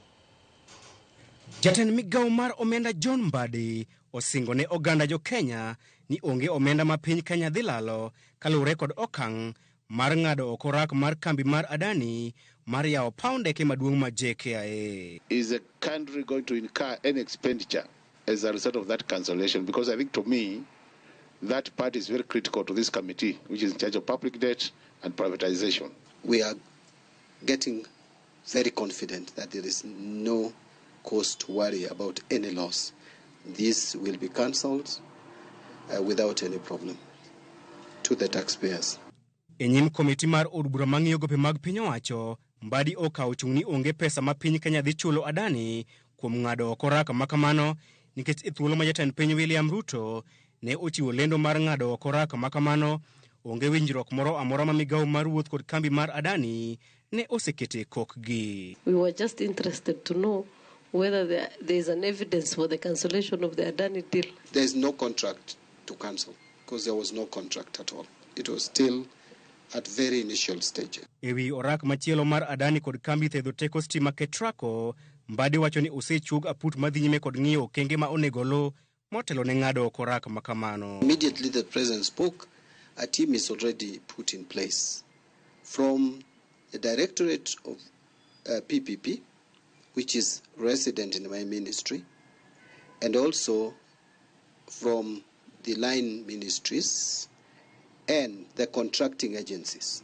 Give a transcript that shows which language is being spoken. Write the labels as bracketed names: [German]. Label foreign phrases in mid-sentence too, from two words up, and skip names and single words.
[Luo (Kenya and Tanzania)] Jatend migawo mar omenda Mbadi osingo ne oganda jo Kenya ni onge omenda ma piny Kenya dhi lalo kaluwore kod okang' mar ng'ado oko orak mar kambi mar Adani mar yawo paw ndeke maduong' ma JKIA. [English] Is the country going to incur any expenditure as a result of that cancellation? Because I think to me, that part is very critical to this committee, which is in charge of public debt and privatization. We are getting very confident that there is no cause to worry about any loss. This will be cancelled without any problem to the taxpayers. [Luo (Kenya and Tanzania)] Enyim komiti mar od bura mang'iyo gope mag piny owacho, Mbadi okawo chung' ni onge pesa ma piny Kenya dhi chulo Adani kuom ng'ado oko orak ma kamano nikech e thuolo ma jatend piny William Ruto ne ochiwo lendo mar ng'ado oko orak ma kamano onge winjruok moro amora ma migawo mar wuoth kod kambi mar Adani ne osekete kokgi. [English] We were just interested to know whether there is an evidence for the cancellation of the Adani deal. There is no contract to cancel because there was no contract at all. It was still at very initial stage. [Luo (Kenya and Tanzania)] Ewi orak machielo mar Adani kod kambi thedho teko stima Ketrako, Mbadi wacho ni osechug aput madhi nyime kod ng'iyo okenge ma onego lo motelo ne ng'ado oko orak ma kamano. [English] Immediately the president spoke, a team is already put in place from the directorate of PPP, which is resident in my ministry, and also from the line ministries and the contracting agencies.